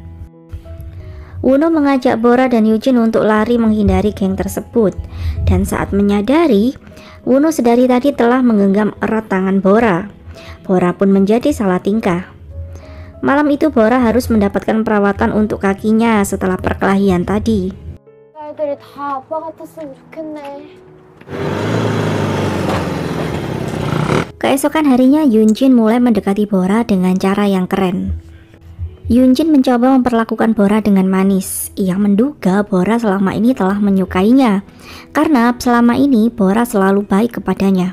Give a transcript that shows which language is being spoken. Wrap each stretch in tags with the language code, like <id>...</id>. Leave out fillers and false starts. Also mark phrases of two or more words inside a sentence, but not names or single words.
<id>Wonho mengajak Bora dan Yoonjin untuk lari menghindari geng tersebut, dan saat menyadari Wonho sedari tadi telah menggenggam erat tangan Bora. Bora pun menjadi salah tingkah. Malam itu Bora harus mendapatkan perawatan untuk kakinya setelah perkelahian tadi.</id> <ko>애들이 다 아빠 같았으면 좋겠네.</ko> <id>Keesokan harinya Yoonjin mulai mendekati Bora dengan cara yang keren. Yoonjin mencoba memperlakukan Bora dengan manis. Ia menduga Bora selama ini telah menyukainya, karena selama ini Bora selalu baik kepadanya.</id>